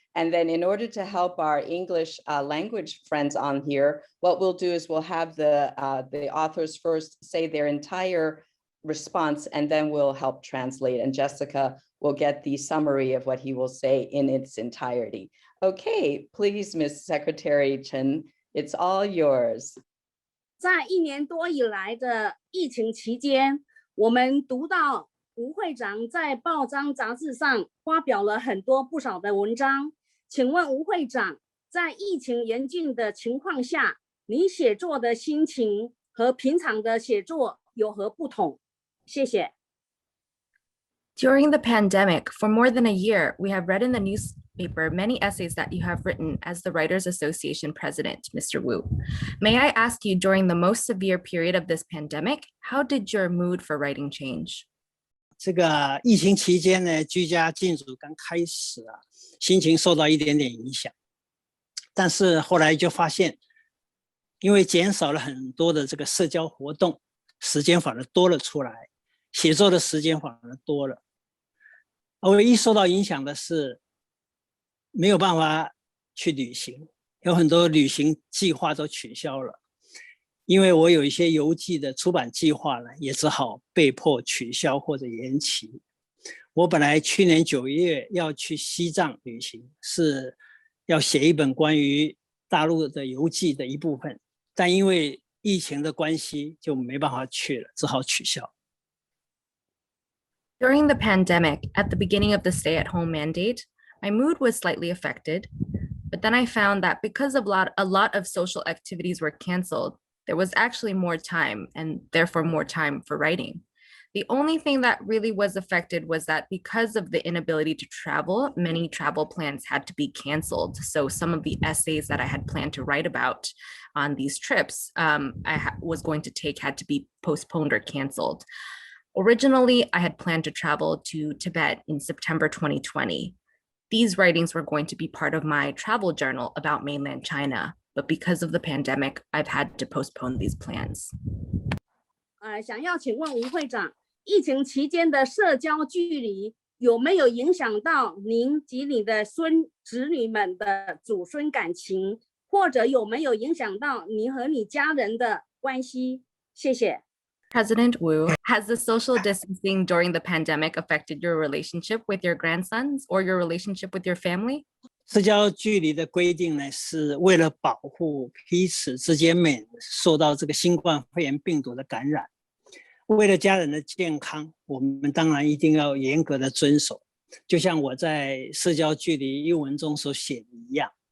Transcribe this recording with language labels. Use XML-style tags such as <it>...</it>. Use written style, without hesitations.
<en>And then in order to help our English language friends on here, what we'll do is we'll have the authors first say their entire response, and then we'll help translate. And Jessica will get the summary of what he will say in its entirety. Okay, please, Ms. Secretary Chen, it's all yours.</en> <zh>在1年多以来的疫情期间，我们读到吴会长在报章杂志上发表了不少的文章。请问吴会长，在疫情严峻的情况下，你写作的心情和平常的写作有何不同？谢谢。</zh> <en>During the pandemic, for more than a year, we have read in the newspaper many essays that you have written as the Writers Association president, Mr. Wu. May I ask you, during the most severe period of this pandemic, how did your mood for writing change?</en> <zh>这个疫情期间呢，居家禁足刚开始啊，心情受到一点点影响，但是后来就发现，因为减少了很多的这个社交活动，时间反而多了出来，写作的时间反而多了。唯一受到影响的是没有办法去旅行，有很多旅行计划都取消了，因为我有一些游记的出版计划呢，也只好被迫取消或者延期。我本来去年9月要去西藏旅行，是要写一本关于大陆的游记的一部分，但因为疫情的关系就没办法去了，只好取消。</zh> <en>During the pandemic, at the beginning of the stay-at-home mandate, my mood was slightly affected, but then I found that because of a lot of social activities were canceled, there was actually more time and therefore more time for writing. The only thing that really was affected was that because of the inability to travel, many travel plans had to be canceled. So some of the essays that I had planned to write about on these trips was going to take had to be postponed or canceled. Originally, I had planned to travel to Tibet in September 2020. These writings were going to be part of my travel journal about mainland China, but because of the pandemic, I've had to postpone these plans.</en> <zh>想要请问吴会长，疫情期间的社交距离有没有影响到您及你的子女们的祖孙感情，或者有没有影响到你和你家人的关系？谢谢。</zh> <en>President Wu, has the social distancing during the pandemic affected your relationship with your grandsons or your relationship with your family?</en> <zh>社交距离的规定呢，是为了保护彼此之间免受到这个新冠肺炎病毒的感染。为了家人的健康，我们当然一定要严格的遵守，就像我在社交距离英文中所写的一样。</zh>